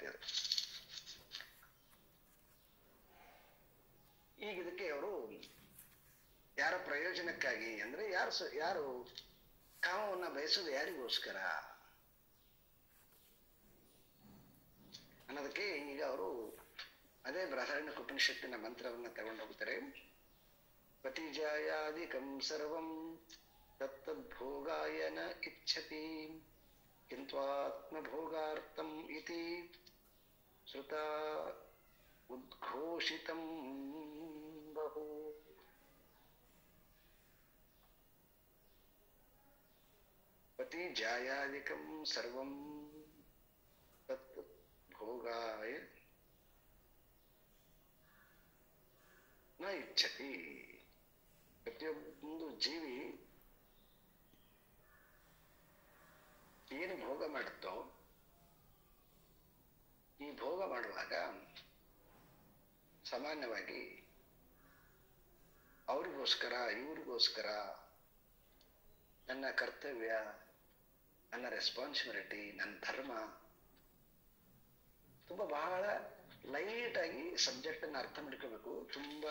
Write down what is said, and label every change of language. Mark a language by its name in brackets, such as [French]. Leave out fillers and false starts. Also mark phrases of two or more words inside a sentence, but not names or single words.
[Kannada] ಅದು ಈಗ ಇದಕ್ಕೆ ಅವರು ಯಾರ ಪ್ರಯೋಜನಕ್ಕಾಗಿ ಅಂದ್ರೆ ಯಾರು ಕಾಮವನ್ನ ಬಯಸೋದು ಯಾರಿಗೋಸ್ಕರ ಅನ್ನೋದಕ್ಕೆ ಈಗ ಅವರು ಅದೇ ಬೃಹದಾರಣ್ಯಕ ಉಪನಿಷತ್ತಿನ ಮಂತ್ರವನ್ನ ತಗೊಂಡು ಹೋಗ್ತಾರೆ. [Sanskrit] ಪತಿಜಾಯಾದಿಕಂ ಸರ್ವಂ ತತ್ತದ್ಭೋಗಾಯ ನ ಇಚ್ಛತಿ ಕಿಂತ್ವಾತ್ಮಭೋಗಾರ್ಥಂ ಇತಿ ಶ್ರುತ ಉದ್ಘೋಷಿತಂ ಬಹು. ಪತಿಜಾಯಾದಿಕಂ ಸರ್ವಂ ತತ್ ಭೋಗಾಯ ನ ಇಚ್ಛತಿ. [Kannada] ಪ್ರತಿಯೊಂದು ಜೀವಿ ಏನು ಭೋಗ ಮಾಡುತ್ತೋ, ಈ ಭೋಗ ಮಾಡುವಾಗ ಸಾಮಾನ್ಯವಾಗಿ ಅವ್ರಿಗೋಸ್ಕರ ಇವ್ರಿಗೋಸ್ಕರ ನನ್ನ ಕರ್ತವ್ಯ, ನನ್ನ ರೆಸ್ಪಾನ್ಸಿಬಿಲಿಟಿ, ನನ್ನ ಧರ್ಮ, ತುಂಬಾ ಬಹಳ ಲೈಟ್ ಆಗಿ ಸಬ್ಜೆಕ್ಟ್ ಅನ್ನ ಅರ್ಥ ಮಾಡ್ಕೋಬೇಕು ತುಂಬಾ.